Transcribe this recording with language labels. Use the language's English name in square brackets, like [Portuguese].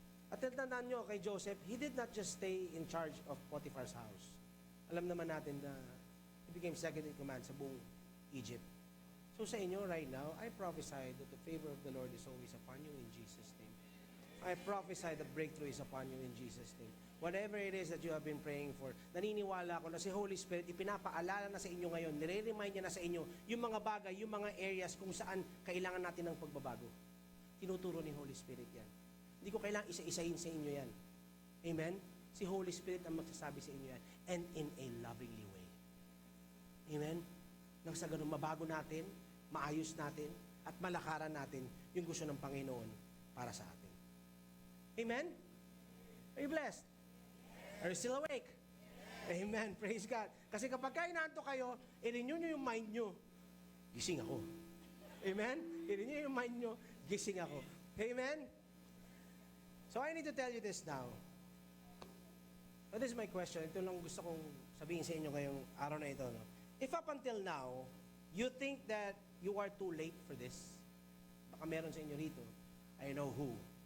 [Filipino] At tandaan nyo kay Joseph, [English] he did not just stay in charge of Potiphar's house. [Filipino] Alam naman natin na [English] he became second in command sa buong Egypt. [Filipino] So sa inyo [English] right now, I prophesy that the favor of the Lord is always upon you in Jesus' name. I prophesy that breakthrough is upon you in Jesus' name. Whatever it is that you have been praying for, [Filipino] naniniwala ako na si Holy Spirit ipinapaalala na sa inyo ngayon, nire-remind niya na sa inyo yung mga bagay, yung mga areas kung saan kailangan natin ng pagbabago. Tinuturo ni Holy Spirit yan. Hindi ko kailangang isa-isahin sa inyo yan. Amen? Si Holy Spirit ang magsasabi sa inyo yan. And in a lovingly way. Amen? Nang sa ganun, mabago natin, maayos natin, at malakaran natin yung gusto ng Panginoon para sa atin. Amen? [English] Are you blessed? Are you still awake? [Filipino] Amen. Praise God. Kasi kapag inaantok kayo, i-renew nyo yung mind nyo, gising ako. Amen? I-renew yung mind nyo, gising ako. Amen? [English] So I need to tell you this now. So this is my question. [Filipino] Ito lang gusto kong sabihin sa inyo ngayong araw na ito. No? [English] If up until now, you think that you are too late for this, [Filipino] baka meron sa inyo rito, [English] I know who.